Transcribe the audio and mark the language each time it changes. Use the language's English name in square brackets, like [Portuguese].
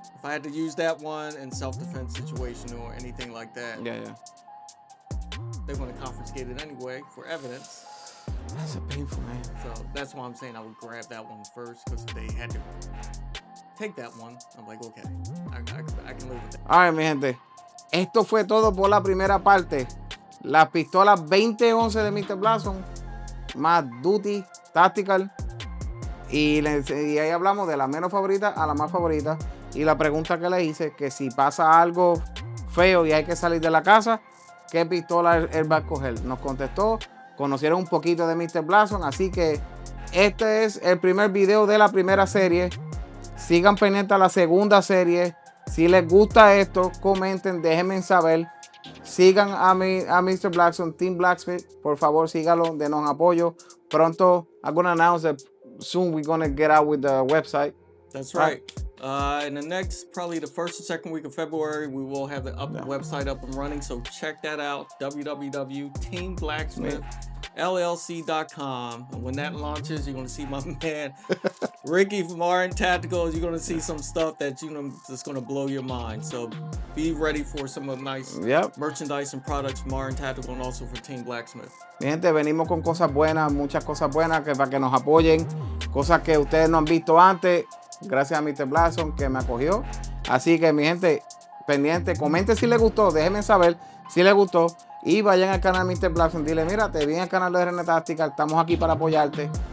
[English] if I had to use that one in self-defense situation or anything like that, Yeah, yeah. they want to confiscate it anyway for evidence. That's a painful, man. So that's why I'm saying I would grab that one first, because if they had to take that one, I'm like, okay, I can live with that. All right, [Spanish] mi gente. Esto fue todo por la primera parte. Las pistolas 2011 de Mr. Blason, más Duty, Tactical. Y ahí hablamos de la menos favorita a la más favorita. Y la pregunta que le hice, que si pasa algo feo y hay que salir de la casa, ¿qué pistola él va a escoger? Nos contestó, conocieron un poquito de Mr. Blason, así que este es el primer video de la primera serie. Sigan pendientes a la segunda serie. Si les gusta esto, comenten, déjenme saber. Sigan a Mr. Blackson, Team Blacksmith. Por favor, síganlo, denos apoyo. [English] Pronto, I'm going to announce that soon we're going to get out with the website. That's right. In the next, probably the first or second week of February, we will have the website up and running. So check that out, www.teamblacksmithllc.com. And when that launches, you're going to see my man Ricky from Martin Tacticals. You're going to see some stuff that that's going to blow your mind. So be ready for some of the nice merchandise and products from Martin Tactical and also for Team Blacksmith. [Spanish] Mi gente, venimos con cosas buenas, muchas cosas buenas para que nos apoyen, cosas que ustedes no han visto antes. Gracias a Mr. Blason que me acogió. Así que mi gente, pendiente, comenten si les gustó, déjenme saber si les gustó. Y vayan al canal de Mr. Blason, dile, mira, te vi en el canal de RN Tactical, estamos aquí para apoyarte.